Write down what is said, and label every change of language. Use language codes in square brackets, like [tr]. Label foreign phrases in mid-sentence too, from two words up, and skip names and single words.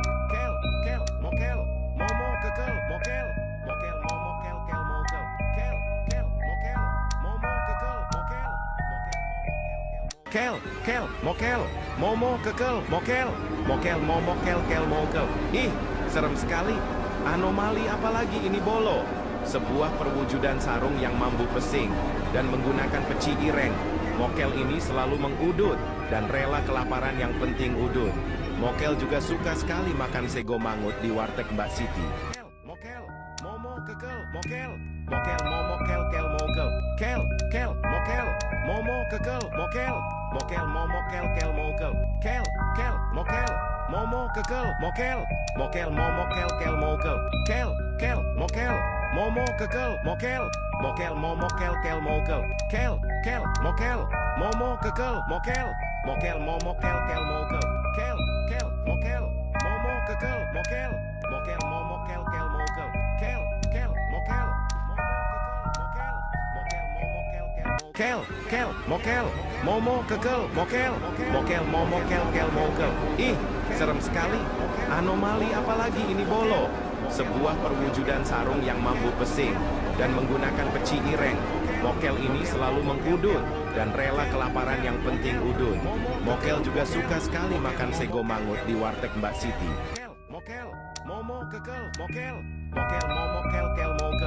[id] Kel, mokel, momo, kekel, mokel, mokel, momo, kel, mokel. Kel, mokel, momo, kekel, mokel, mokel, momo, kel, mokel, momo, kekel, mokel, mokel, momo, kel, mokel. Ih, serem sekali. Anomali apalagi ini bolo? Sebuah perwujudan sarung yang [jv] mambu pesing [id] dan menggunakan peci ireng. Mokel ini selalu mengudut dan rela kelaparan yang penting udut. Mokel juga suka sekali makan [jv] sego mangut [id] di warteg Mbak Siti. Mokel, momo, kekel, mokel, mokel, momo, kel, Momo, kekel, mokel. Mokel, momo, kel, kel, mokel. Kel, kel, mokel. Momo, kekel, mokel. Mokel, momo, kel, kel, mokel. Kel, kel, mokel. Momo, kekel, mokel. Mokel, momo, kel, kel, mokel. Kel, kel, mokel. Momo, kekel, mokel. Mokel, momo, kel, kel, mokel. Kel, kel, mokel. Momo, kekel, mokel. Mokel, momo, kel, kel, mokel. Kel, kel, mokel. Kel, kel, mokel, momo, kekel, mokel, mokel, momo, kel, kel, mokel. Ih, serem sekali. Anomali apalagi ini bolo? Sebuah perwujudan sarung yang mampu pesing dan menggunakan peci ireng. Mokel ini selalu mengudut dan rela kelaparan yang penting udut. Mokel juga suka sekali makan [jv] sego mangut [id] di warteg Mbak Siti. Mokel, momo, kekel, mokel. Mokel, momo, kel, kel, mokel.